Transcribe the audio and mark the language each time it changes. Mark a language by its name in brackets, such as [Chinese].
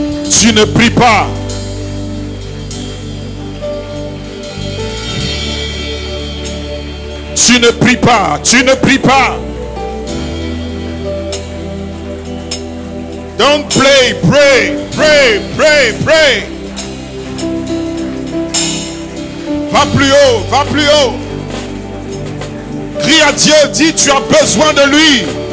[French] Tu ne pries pas. Tu ne pries pas, tu ne pries pas. [English] Don't play, pray, pray, pray, pray. [French] Va plus haut, va plus haut. Crie à Dieu, dis tu as besoin de lui.